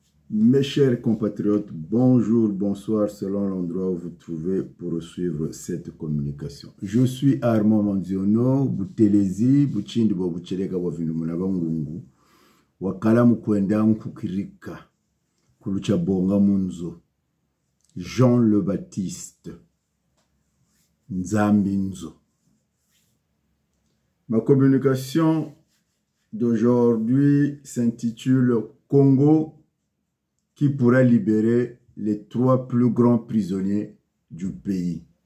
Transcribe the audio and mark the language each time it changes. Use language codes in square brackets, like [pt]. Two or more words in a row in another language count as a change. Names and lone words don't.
[fr] Mes chers compatriotes, bonjour, bonsoir, selon l'endroit où vous trouvez pour suivre cette communication. Je suis Armand Manziono, Butelezi, Buchindi Bobuchereka Wavinumuna Bangungu, Wakala Mukwenda Nkukirika, Kulucha Bonga Munzo, Jean le Baptiste, Nzambinzo. Ma communication d'aujourd'hui s'intitule Congo qui pourra libérer les 3 plus grands prisonniers du pays.